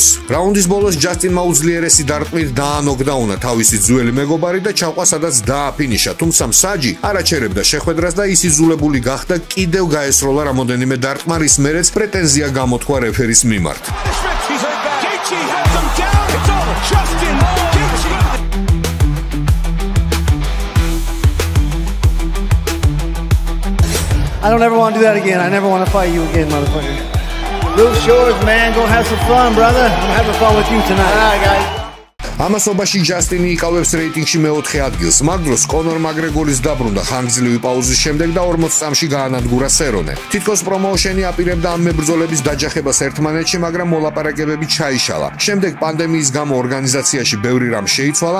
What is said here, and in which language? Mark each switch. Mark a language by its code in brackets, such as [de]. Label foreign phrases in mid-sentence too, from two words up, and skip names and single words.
[ka] რაუნდის ბოლოს ჯასტინმა უძლიერესი დარტყმით დაანოკდაუნა თავისი ძველი მეგობარი და ჩაყვა სადაც დააფინიშა, თუმცა მსაჯი არ აჩერებდა შეხვედრას და ის იძულებული გახდა კიდევ გაესროლა რამოდენიმე დარტყმა, რის მერეც პრეტენზია გამოთქვა რეფერის მიმართ. [en] Gaethje has him down. It's over. Justin Gaethje. I don't ever want to do that again. I never want to fight you again, motherfucker. Luke Shores, man, go have some fun, brother. I'm having fun with you tonight. All right, guys. [ka] ამასობაში ჯასტინი იკავებს რეიტინგში მე-4 ადგილს. მაგ დროს კონორ მაკგრეგორის დაბრუნდა ხანგრძლივი პაუზის შემდეგ და 40 წამში გაანადგურა სერონე. თითქოს პრომოუშენი აპირებდა ამ მებრძოლების დაჯახებას ერთმანეთში, მაგრამ მოლაპარაკებები ჩაიშალა. შემდეგ პანდემიის გამო ორგანიზაციაში ბევრი რამ შეიცვალა.